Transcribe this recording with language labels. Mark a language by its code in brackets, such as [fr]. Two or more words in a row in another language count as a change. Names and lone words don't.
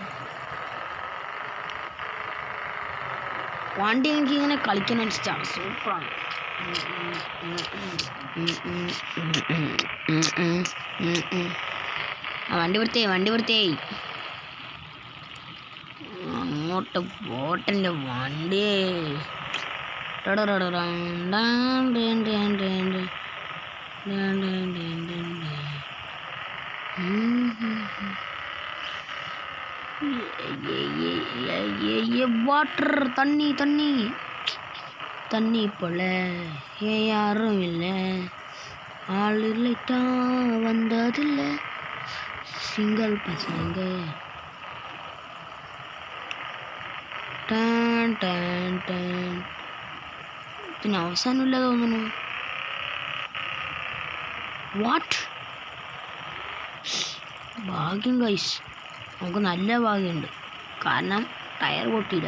[ml] വണ്ടി എനിക്ക് ഇങ്ങനെ കളിക്കാൻ ഇഷ്ടമാണ്. സൂപ്പറാണ്. വണ്ടി വൃത്തിയായി. അങ്ങോട്ട് പോട്ടെൻ്റെ വണ്ടി. [ta] வாட்டர் தண்ணி போல யாரும் இல்லை. ஆள் இல்லைட்டா வந்ததில்லை. சிங்கிள் பசங்க. [ml] ഇതിന് അവസാനമില്ല തോന്നുന്നു. വാട്ട് ഭാഗ്യം ഗൈസ്. നമുക്ക് നല്ല ഭാഗ്യമുണ്ട്. കാരണം ടയർ പൊട്ടിയില്ല.